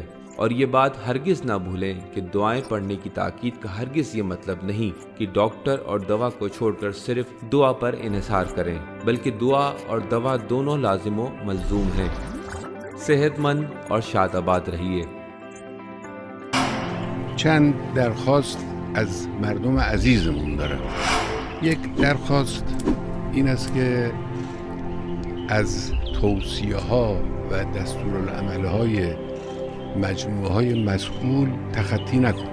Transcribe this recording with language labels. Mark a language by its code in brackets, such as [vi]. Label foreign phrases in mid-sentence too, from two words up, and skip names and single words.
[ur] اور یہ بات ہرگز نہ بھولیں کہ دعائیں پڑھنے کی تاکید کا ہرگز یہ مطلب نہیں کہ ڈاکٹر اور دوا کو چھوڑ کر صرف دعا پر انحصار کریں، بلکہ دعا اور دوا دونوں لازم و ملزوم ہیں۔ صحت مند اور شاد آباد رہیے۔ [fa] چند درخواست از مردم عزیزمون دارم. یک درخواست این است که از توصیه ها و دستورالعمل‌های مجموعه های مسئول تخطی نکنه.